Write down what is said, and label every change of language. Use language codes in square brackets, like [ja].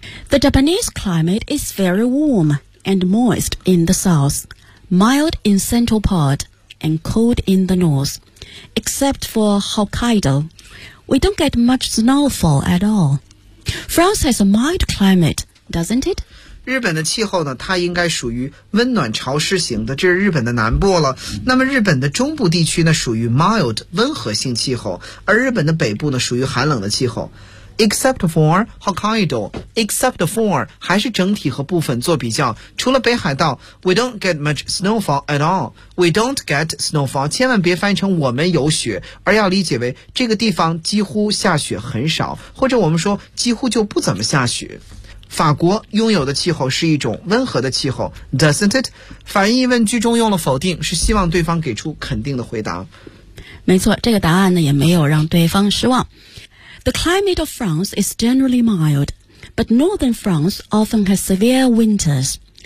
[en] The Japanese climate is very warm and moist in the south, mild in central part, and cold in the north. Except for Hokkaido, we don't get much snowfall at all. France has a mild climate, doesn't it? [zh] 日本的气候呢，它应该属于温暖潮湿型的，这是日本的南部了。那么日本的中部地区呢，属于 mild 温和性气候，而日本的北部呢，属于寒冷的气候。 [en] except for Hokkaido, except for [zh] 还是整体和部分做比较，除了北海道 [en] we don't get much snowfall at all, we don't get snowfall, [zh] 千万别翻译成我们有雪，而要理解为这个地方几乎下雪很少，或者我们说几乎就不怎么下雪。法国拥有的气候是一种温和的气候 [en] doesn't it? [zh] 反义问句中用了否定，是希望对方给出肯定的回答。没错，这个答案呢也没有让对方失望。 [en] The climate of France is generally mild, but northern France often has severe winters.